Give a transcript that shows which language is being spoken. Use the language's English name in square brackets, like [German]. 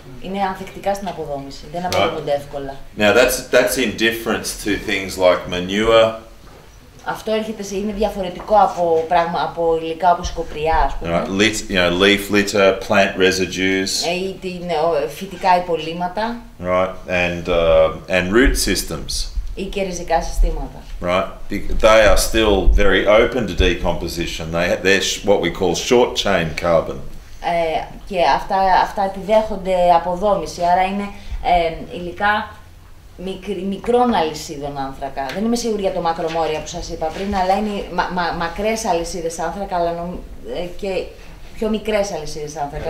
[Greek] Είναι ανθεκτικά στην αποδόμηση, δεν αποδομούνται εύκολα. [English] Now that's in difference to things like manure. [Greek] Αυτό είναι διαφορετικό από υλικά όπως η κοπριά, ας πούμε. [English] Right, leaf litter, plant residues. [Greek] Ή φυτικά υπολείμματα. [English] Right, and root systems. [Greek] Ή και ριζικά συστήματα. [English] Right, they are still very open to decomposition. They're what we call short chain carbon. [Greek] Και αυτά επιδέχονται αποδόμηση, άρα είναι υλικά μικρών αλυσίδων άνθρακα. Δεν είμαι σίγουρη για το μακρομόρια που σας είπα πριν, αλλά είναι μακρές αλυσίδες άνθρακα, αλλά και πιο μικρές αλυσίδες άνθρακα.